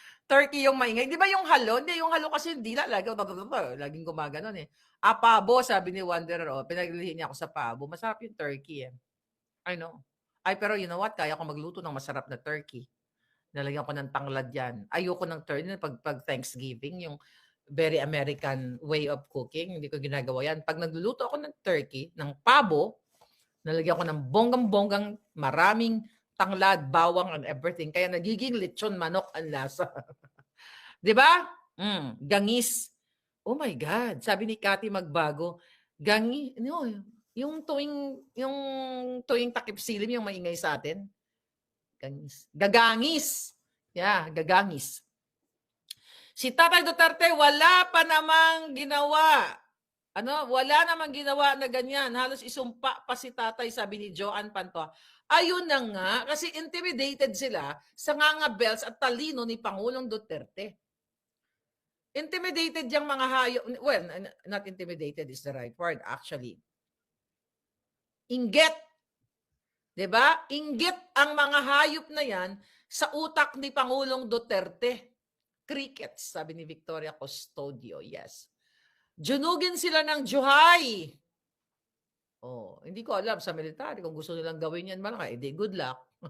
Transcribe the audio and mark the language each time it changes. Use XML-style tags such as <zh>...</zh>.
<tl>Turkey yung maingay. Di ba yung halo? Hindi, yung halo kasi hindi laging gumaganon eh. Pabo, sabi ni Wanderer. Pinaglihin niya ako sa pabo. Masarap yung turkey eh.</tl> <en>I know.</en> <tl>Pero</tl> <en>you know what?</en> <tl>Kaya ko magluto ng masarap na turkey. Nalagyan ko ng tanglad yan. Ayoko ng turkey pag Thanksgiving, yung</tl> <en>very American way of cooking.</en> <tl>Hindi ko ginagawa yan. Pag nagluluto ako ng turkey, ng pabo, nalagyan ko ng bonggang-bonggang maraming tanglad, bawang,</tl> <en>and everything.</en> <tl>Kaya nagiging lechon manok ang lasa. Di ba? Gangis.</tl> <en>Oh my God.</en> <tl>Sabi ni Cathy Magbago, yung tuwing takip silim yung maingay sa atin. Gagangis. Yeah, gagangis. Si Tatay Duterte, wala pa namang ginawa. Wala namang ginawa na ganyan. Halos isumpa pa si Tatay, sabi ni Joanne Pantoa. Ayun na nga, kasi intimidated sila sa ngangabels at talino ni Pangulong Duterte. Intimidated yung mga hayop.</tl> <en>Well, not intimidated is the right word, actually.</en> <tl>Inggit. Diba? Inggit ang mga hayop na yan sa utak ni Pangulong Duterte. Crickets, sabi ni Victoria Custodio. Yes. Junugin sila ng Juhay. Hindi ko alam sa military kung gusto nilang gawin yan malaki.</tl> <en>Good luck.</en>